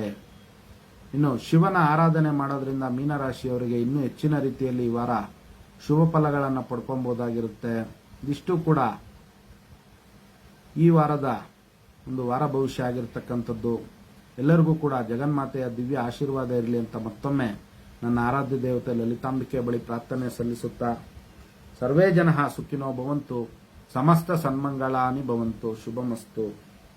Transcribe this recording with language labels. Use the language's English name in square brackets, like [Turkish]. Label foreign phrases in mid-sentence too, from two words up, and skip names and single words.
[Kannada] ಇನ್ನು ಶಿವನ ಆರಾಧನೆ ಮಾಡೋದ್ರಿಂದ ಮೀನರಾಶಿಯವರಿಗೆ ಇನ್ನೂ ಹೆಚ್ಚಿನ ರೀತಿಯಲ್ಲಿ ಈ ವಾರ ಶುಭ ಫಲಗಳನ್ನು ಪಡ್ಕೊಬಹುದಾಗಿರುತ್ತೆ. ಇದಿಷ್ಟು ಕೂಡ ಈ ವಾರದ ಒಂದು ವಾರ ಭವಿಷ್ಯ ಆಗಿರ್ತಕ್ಕಂಥದ್ದು. ಎಲ್ಲರಿಗೂ ಕೂಡ ಜಗನ್ಮಾತೆಯ ದಿವ್ಯ ಆಶೀರ್ವಾದ ಇರಲಿ ಅಂತ ಮತ್ತೊಮ್ಮೆ ನನ್ನ ಆರಾಧ್ಯ ದೇವತೆ ಲಲಿತಾಂಬಿಕೆ ಬಳಿ ಪ್ರಾರ್ಥನೆ ಸಲ್ಲಿಸುತ್ತಾ, [Sanskrit] ಸರ್ವೇ ಜನಃ ಸುಖಿನೋ ಭವಂತು, ಸಮಸ್ತ ಸನ್ಮಂಗಳಾನಿ ಭವಂತು, ಶುಭಮಸ್ತು.